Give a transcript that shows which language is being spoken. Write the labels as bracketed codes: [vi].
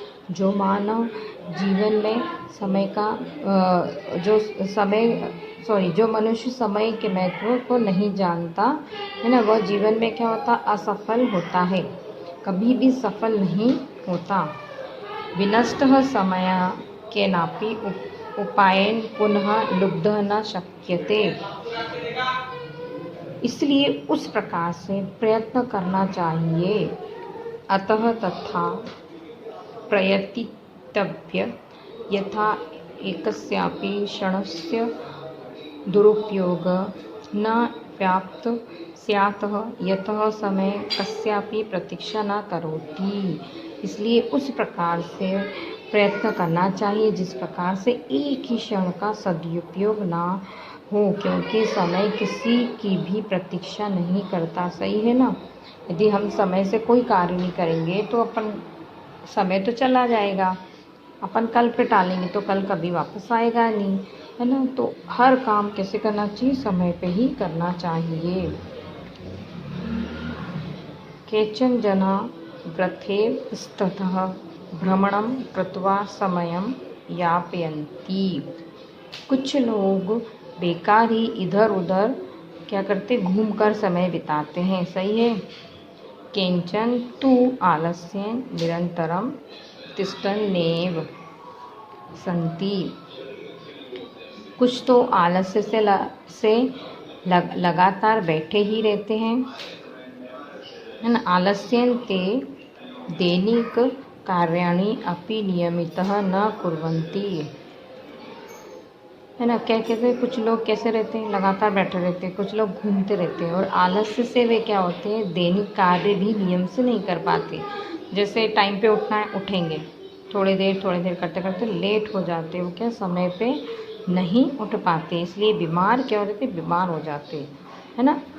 [hi] जो मानव जीवन में समय का जो मनुष्य समय के महत्व को नहीं जानता है ना, वह जीवन में क्या होता? असफल होता है, कभी भी सफल नहीं होता। [sa] विनष्टः समयः केनापि उपायेन पुनः लुब्धः न शक्यते। [hi] इसलिए उस प्रकार से प्रयत्न करना चाहिए। [sa] अतः तथा प्रयतितव्य यथा एकस्यापि क्षणस्य दुरुपयोगः न व्याप्त स्यात् यतः समय कस्यापि प्रतीक्षा न करोति। [hi] इसलिए उस प्रकार से प्रयत्न करना चाहिए जिस प्रकार से एक ही क्षण का सदुपयोग ना हो, क्योंकि समय किसी की भी प्रतीक्षा नहीं करता। सही है ना। यदि हम समय से कोई कार्य नहीं करेंगे तो अपन समय तो चला जाएगा, अपन कल पे टालेंगे तो कल कभी वापस आएगा नहीं, है ना। तो हर काम कैसे करना चाहिए? समय पे ही करना चाहिए। [sa] केचन जना व्रथेव स्थितः भ्रमणं कृत्वा समयं यापयन्ति। [hi] कुछ लोग बेकार ही इधर उधर क्या करते? घूमकर समय बिताते हैं। सही है। [sa] केचन तु आलस्येन निरंतरं तिष्ठन्नेव सन्ति। [hi] कुछ तो आलस्य से लगातार बैठे ही रहते हैं, है ना। [sa] आलस्येन ते दैनिक कार्याणि अपि नियमितः न कुर्वन्ति। [hi] है ना, क्या कहते हैं, कुछ लोग कैसे रहते हैं, लगातार बैठे रहते हैं, कुछ लोग घूमते रहते हैं, और आलस्य से वे क्या होते हैं, दैनिक कार्य भी नियम से नहीं कर पाते। जैसे टाइम पे उठना है, उठेंगे, थोड़ी देर करते करते लेट हो जाते, वो क्या समय पे नहीं उठ पाते, इसलिए बीमार क्या हो जाते, बीमार हो जाते, है ना।